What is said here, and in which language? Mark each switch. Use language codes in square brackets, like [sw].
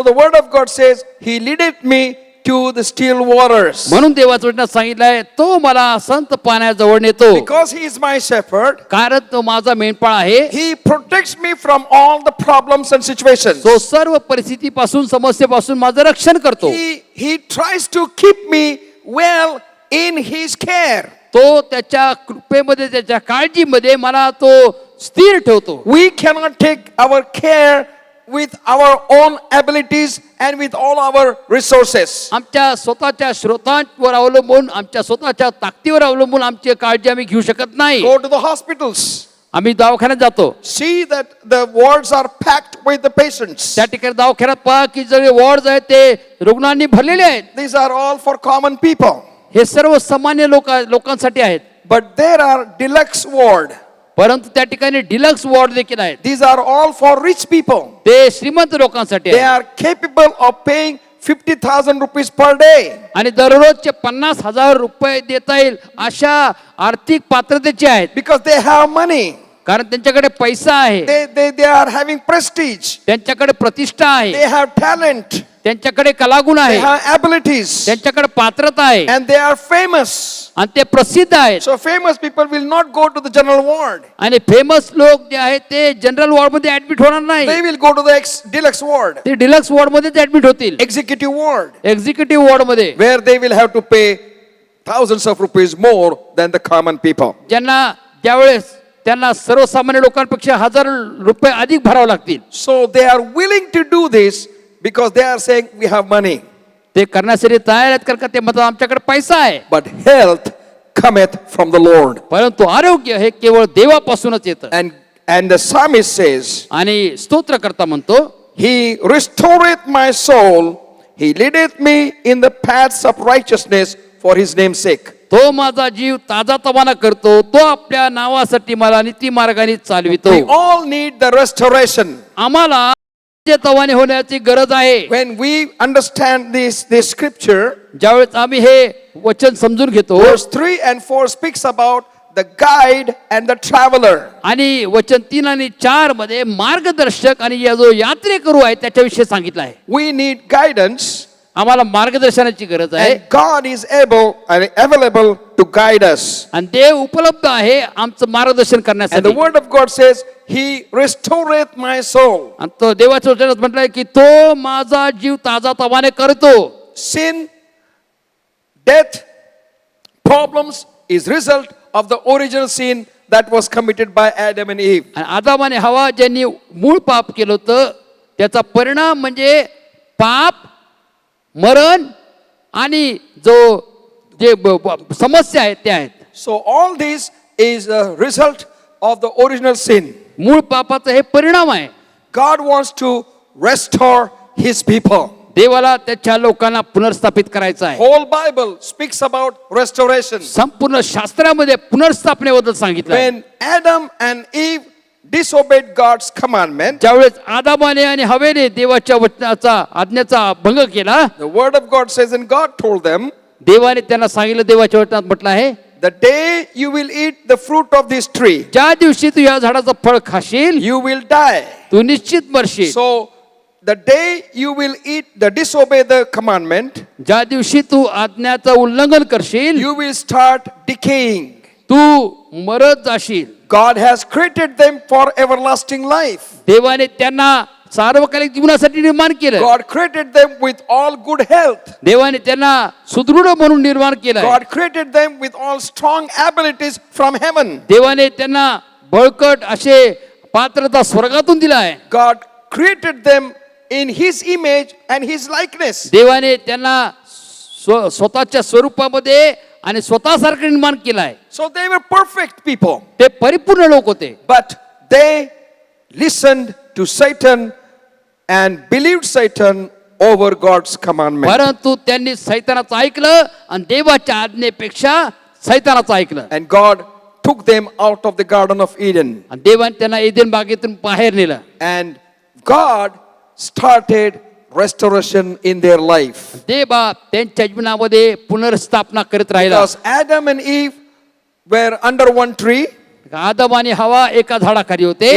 [en] So the word of God says, He leadeth me to the still waters. [mr] म्हणून देवाच्या वचनात सांगितलंय, तो मला संत पाण्याजवळ नेतो. [en] Because He is my shepherd, [mr] कारण तो माझा मेंढपाळ आहे. [en] He protects me from all the problems and situations. [mr] तो सर्व परिस्थितीपासून समस्येपासून माझं रक्षण करतो. [en] He tries to keep me well in His care. [mr] तो त्याच्या कृपेमध्ये त्याच्या काळजीमध्ये मला तो स्थिर ठेवतो. [en] We cannot take our care with our own abilities and with all our resources. [mr] आमच्या स्वतःच्या स्रोतांवर अवलंबून, आमच्या स्वतःच्या ताकदीवर अवलंबून आमची काळजी आम्ही घेऊ शकत नाही. [en] Go to the hospitals. [mr] आम्ही दवाखान्यात जातो. [en] See that the wards are packed with the patients. [mr] त्या ठिकाणी दवाखान्यात पहा की जे वॉर्ड आहेत ते रुग्णांनी भरलेले आहेत. [en] These are all for common people. [mr] हे सर्व सामान्य लोकांसाठी आहेत. [en] But there are deluxe ward. [mr] परंतु त्या ठिकाणी डिलक्स वॉर्ड देखील आहेत. [en] These are all for rich people. [mr] ते श्रीमंत लोकांसाठी [en] They [mr] आहेत. [en] are capable of paying 50,000 rupees per day. [mr] आणि दररोजचे 50,000 रुपये देता येईल अशा आर्थिक पात्रतेचे आहेत. [en] Because they have money. [mr] कारण त्यांच्याकडे पैसा आहे, [en] They are having prestige. [mr] त्यांच्याकडे प्रतिष्ठा आहे, [en] They have talent. [mr] त्यांच्याकडे कलागुण [en] They [mr] आहे, [en] have abilities. [mr] त्यांच्याकडे पात्रता आहे [en] And they are famous. [mr] आणि ते प्रसिद्ध आहेत. [en] So famous people will not go to the general ward. [mr] आणि फेमस लोक जे आहेत ते जनरल वॉर्ड मध्ये ऍडमिट होणार [en] They [mr] नाही. [en] will go to the deluxe ward. [mr] ते डिलक्स वॉर्ड मध्येच ऍडमिट होतील, [en] Executive ward. [mr] एक्झिक्युटिव्ह वॉर्ड मध्ये, [en] Where they will have to pay thousands of rupees more than the common people. [mr] ज्यांना ज्यावेळेस त्यांना सर्वसामान्य लोकांपेक्षा 1000 रुपये अधिक भरावे लागतील. [en] So they are willing to do this because they are saying we have money. [mr] ते करण्यासाठी तयार आहेत कारण का ते म्हणतात आमच्याकडे पैसा आहे. [en] But health cometh from the Lord. [mr] परंतु आरोग्य हे केवळ देवापासूनच येतं. [en] And the psalmist says, [mr] आणि स्तोत्रकर्ता म्हणतो, [en] He restoreth my soul. He leadeth me in the paths of righteousness for His name's sake. [mr] तो माझा जीव ताजा तवाना करतो, तो आपल्या नावासाठी मला नीती मार्गाने चालवितो. [en] We all need the restoration. [mr] आम्हाला तवाने होण्याची गरज आहे. [en] When we understand this scripture, [mr] ज्यावेळेस आम्ही हे वचन समजून घेतो, [en] verse 3 and 4 speaks about the guide and the traveler. [mr] आणि वचन 3 आणि 4 मध्ये मार्गदर्शक आणि या जो यात्रेकरू आहे त्याच्याविषयी सांगितलं आहे. [en] We need guidance. [mr] आम्हाला मार्गदर्शनाची गरज आहे. [en] And God is able and available to guide us. [mr] आणि देव उपलब्ध आहे आमचं मार्गदर्शन [en] And [mr] करण्यासाठी. [en] the word of God says, He restoreth my soul. [mr] आणि तो देवाच्या वचनात म्हटलंय की तो माझा जीव ताजा तवाने करतो. [en] Sin, death, problems is result of the original sin that was committed by Adam and Eve. [mr] आणि आदाम आणि हवा ज्यांनी मूळ पाप केलं होतं त्याचा परिणाम म्हणजे पाप, मरण आणि जो जे समस्या आहेत त्या आहेत. [en] So all this is a result of the original sin. [mr] मूळ पापाचा हे परिणाम आहे. [en] God wants to restore His people. [mr] देवाला त्याच्या लोकांना पुनर्स्थापित करायचं आहे. [en] Whole Bible speaks about restoration. [mr] संपूर्ण शास्त्रामध्ये पुनर्स्थापनेबद्दल सांगितलं आहे. [en] When Adam and Eve disobeyed God's commandment, [mr] ज्यावेळेस आदामाने आणि हवेने देवाच्या वचनाचा आज्ञेचा भंग केला, [en] the word of God says, and God told them, [mr] देवाने त्यांना सांगितलं, देवाच्या वचनात म्हटलं आहे, [en] the day you will eat the fruit of this tree, [mr] ज्या दिवशी तू या झाडाचं फळ खाशील [en] you will die. [mr] तू निश्चित मरशील. [en] So the day you will disobey the commandment, [mr] ज्या दिवशी तू आज्ञाचं उल्लंघन करशील [en] you will start decaying. [mr] तू मरत जाशील. [en] God has created them for everlasting life. [mr] देवाने त्यांना सार्वकालिक जीवनासाठी निर्माण केलं. [en] God created them with all good health. [mr] देवाने त्यांना सुदृढ म्हणून निर्माण केलं. [en] God created them with all strong abilities from heaven. [mr] देवाने त्यांना बळकट असे पात्रता स्वर्गातून दिला आहे. [en] God created them in His image and His likeness. [mr] देवाने त्यांना स्वतःच्या स्वरूपामध्ये आणि स्वतःसारखं निर्माण केलं आहे. [en] So they were perfect people. [mr] ते परिपूर्ण लोक होते. [en] But they listened to Satan and believed Satan over God's commandment. [mr] परंतु त्यांनी सैतानाचं ऐकलं आणि देवाच्या आज्ञेपेक्षा सैतानाचं ऐकलं [en] And God took them out of the Garden of Eden. [mr] आणि देवाने त्यांना एदेन बागेतून बाहेर नेलं [en] And God started restoration in their life. [mr] देवा त्यांच्या जीवनामध्ये पुनर्स्थापना करत राहिला [en] Because Adam and Eve were under one tree. [mr] आदम आणि हवा एका झाडाखाली होते